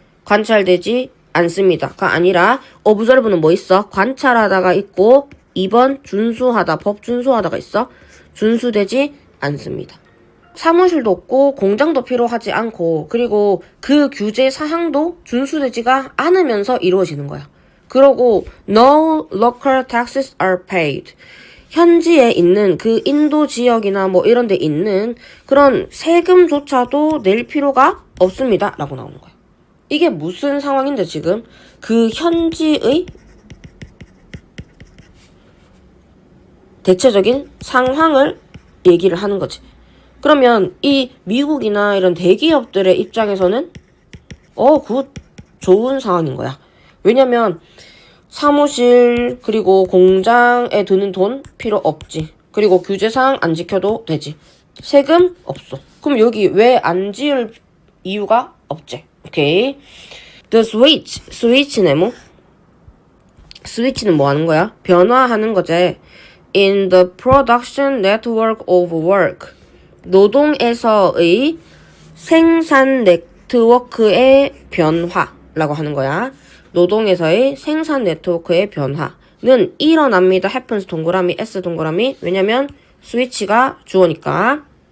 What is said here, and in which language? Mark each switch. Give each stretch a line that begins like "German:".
Korean: 관찰되지 않습니다가 아니라 observe는 뭐 있어? 관찰하다가 있고 2번 준수하다, 법 준수하다가 있어. 준수되지 않습니다. 사무실도 없고 공장도 필요하지 않고 그리고 그 규제 사항도 준수되지가 않으면서 이루어지는 거야. 그러고
English: no local taxes are paid.
Korean: 현지에 있는 그 인도 지역이나 뭐 이런 데 있는 그런 세금조차도 낼 필요가 없습니다. 라고 나오는 거야. 이게 무슨 상황인데 지금 그 현지의 대체적인 상황을 얘기를 하는 거지. 그러면 이 미국이나 이런 대기업들의 입장에서는 굿, 좋은 상황인 거야. 왜냐면 사무실 그리고 공장에 드는 돈 필요 없지. 그리고 규제사항 안 지켜도 되지. 세금 없어. 그럼 여기 왜 안 지을 이유가 없지. 오케이.
English: The switch.
Korean: 스위치네 뭐. 스위치는 뭐 하는 거야? 변화하는 거지.
English: In the production network of work.
Korean: 노동에서의 생산 네트워크의 변화라고 하는 거야. 노동에서의 생산 네트워크의 변화는 일어납니다. happens 동그라미 s 동그라미. 왜냐면 스위치가 주어니까.